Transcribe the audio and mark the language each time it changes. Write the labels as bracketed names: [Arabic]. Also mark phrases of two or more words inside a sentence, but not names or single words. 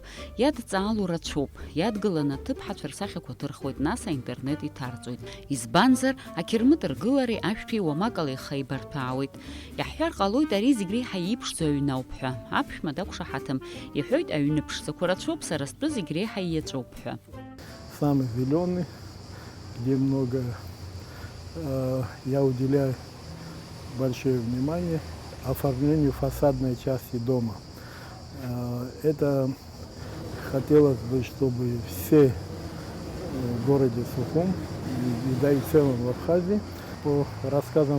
[Abkhazian] Иадҵаало рацәоуп. Иадгыланы аҭыԥҳацәа рсахьақәа ҭырхуеит, нас аинтернет иҭарҵоит. Избанзар, ақьырмыт ргылареи ашәҭи уамакала ихаибарҭәаауеит. Иаҳҳәар ҟалоит ари зегь реиҳа иеиԥшӡоу аҩны ауп ҳәа. Аԥшәма дақәшаҳаҭым, иҳәоит аҩныԥшӡақәа. [Russian] Самый зеленый, где много, я уделяю большое внимание оформлению фасадной части дома. Это хотелось бы, чтобы все в городе Сухум, да и в целом в Абхазии, по рассказам